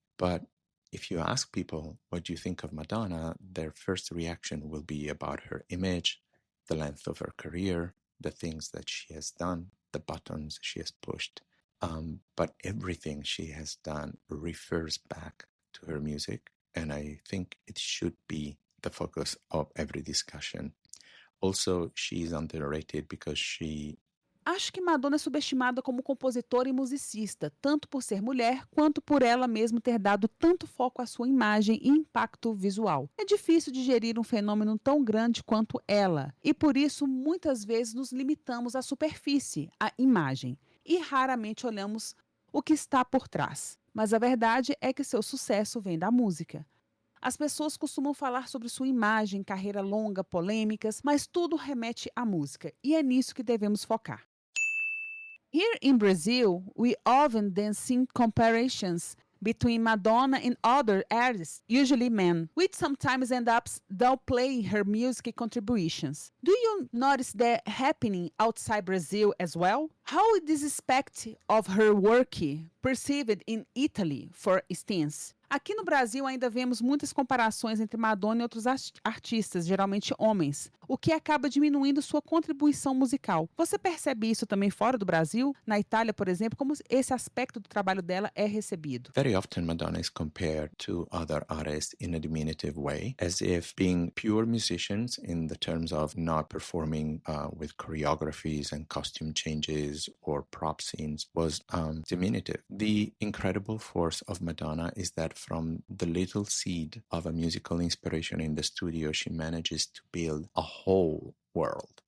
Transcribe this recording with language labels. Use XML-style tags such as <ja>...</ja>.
<en>But if you ask people what do you think of Madonna, their first reaction will be about her image, the length of her career, the things that she has done, the buttons she has pushed. But everything she has done refers back to her music, and I think it should be the focus of every discussion. Also, she is underrated because she</en> <pt>Acho que Madonna é subestimada como compositora e musicista, tanto por ser mulher, quanto por ela mesma ter dado tanto foco à sua imagem e impacto visual. É difícil digerir um fenômeno tão grande quanto ela, e por isso muitas vezes nos limitamos à superfície, à imagem, e raramente olhamos o que está por trás. Mas a verdade é que seu sucesso vem da música. As pessoas costumam falar sobre sua imagem, carreira longa, polêmicas, mas tudo remete à música, e é nisso que devemos focar.</pt> <en>Here in Brazil, we often then see comparisons between Madonna and other artists, usually men, which sometimes end up downplaying her music contributions. Do you notice that happening outside Brazil as well? How is this aspect of her work perceived in Italy, for instance?</en> <pt>Aqui no Brasil ainda vemos muitas comparações entre Madonna e outros artistas, geralmente homens, o que acaba diminuindo sua contribuição musical. Você percebe isso também fora do Brasil? Na Itália, por exemplo, como esse aspecto do trabalho dela é recebido?</pt> <en>Very often Madonna is compared to other artists in a diminutive way, as if being pure musicians in the terms of not performing with choreographies and costume changes or prop scenes was diminutive. The incredible force of Madonna is that from the little seed of a musical inspiration in the studio, she manages to build a whole world.</en>